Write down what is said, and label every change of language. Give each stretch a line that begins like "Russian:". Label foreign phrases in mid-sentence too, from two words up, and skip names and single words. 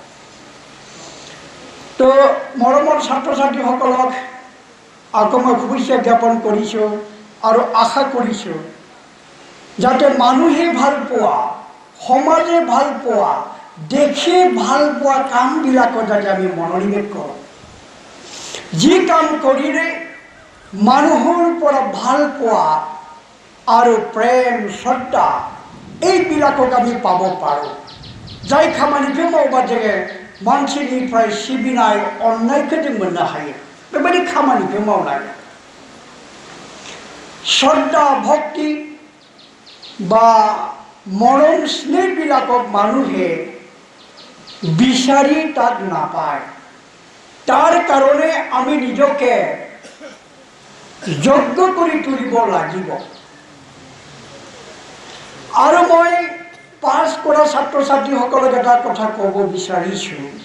Assamese: তো মৰমৰ ছাত্ৰ ছাত্ৰীসকলক আকৌ মই শুভেচ্ছা জ্ঞাপন কৰিছোঁ আৰু আশা কৰিছোঁ যাতে মানুহে ভাল পোৱা, সমাজে ভাল পোৱা, দেশে ভাল পোৱা কামবিলাকত যাতে আমি মনোনিৱেশ কৰোঁ। যি কাম কৰিলে মানুহৰ পৰা ভাল পোৱা আৰু প্ৰেম, শ্ৰদ্ধা এইবিলাকক আমি পাব পাৰো।
Bodo: जाय खामानिखौ मावबा जोङो मानसिनिफ्राय सिबिनाय अननायखौ जों मोननो हायो, बेबायदि खामानिखौ मावनांगोन।
Assamese: শ্ৰদ্ধা ভক্তি বা মৰম स्नेहবিলাকক মানুহে বিচাৰি তাক নাপায়। তাৰ কাৰণে আমি নিজকে যোগ্য কৰি তুলিব লাগিব। আৰু মই পাছ কৰা ছাত্ৰ ছাত্ৰীসকলক এটা কথা ক'ব বিচাৰিছোঁ।